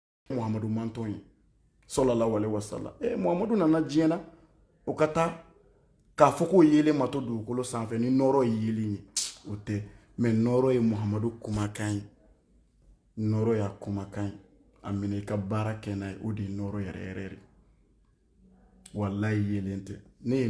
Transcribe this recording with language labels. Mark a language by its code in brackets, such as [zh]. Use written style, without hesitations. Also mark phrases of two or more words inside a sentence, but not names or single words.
[bm] Muhammadu manton [ar] صلى الله عليه وسلم [bm] Muhammadu nana diɲɛ o ka taa k'a fɔ k'o yelen ma to dugukolo sanfɛ ni nɔrɔ ye yelen ye o tɛ mais nɔrɔ ye Muhammadu kumakan ye nɔrɔ y'a kumakan ye a minɛ i ka baara kɛ n'a ye o de ye nɔrɔ yɛrɛ yɛrɛ de wallahi yelen tɛ ne ye n